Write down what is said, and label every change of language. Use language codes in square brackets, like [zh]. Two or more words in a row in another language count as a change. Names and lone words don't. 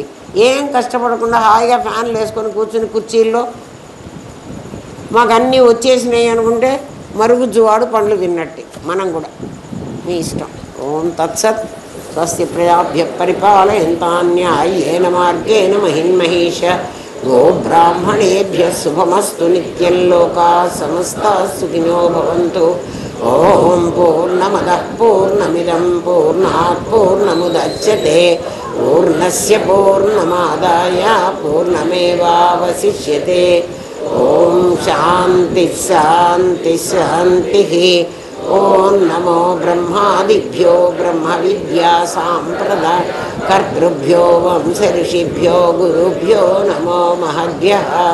[te] ఏం కష్టపడకుండా హాయిగా ఫ్యాన్లు వేసుకొని కూర్చుని కుర్చీల్లో మాకు అన్నీ వచ్చేసినాయి అనుకుంటే మరుగుజ్జువాడు పండ్లు తిన్నట్టే. మనం కూడా మీ ఇష్టం. [sa] ఓం తత్సత్. స్వస్తి ప్రజాభ్య పరిపాలయంతాన్యాయేన మార్గేణ మహిన్మహేష. గో బ్రాహ్మణేభ్య శుభమస్తు నిత్యం. లోకా సమస్తాః సుఖినో భవంతు. ఓం పూర్ణమదః పూర్ణమిదం పూర్ణాత్ పూర్ణముదచ్యతే. పూర్ణస్య పూర్ణమాదాయ పూర్ణమేవావశిష్యతే. ఓం శాంతి శాంతి శాంతి. ఓం నమో బ్రహ్మాదిభ్యో బ్రహ్మ విద్యా సాంప్రదాయ కర్తృభ్యో వంశ ఋషిభ్యో గురుభ్యో నమో మహద్భ్యః.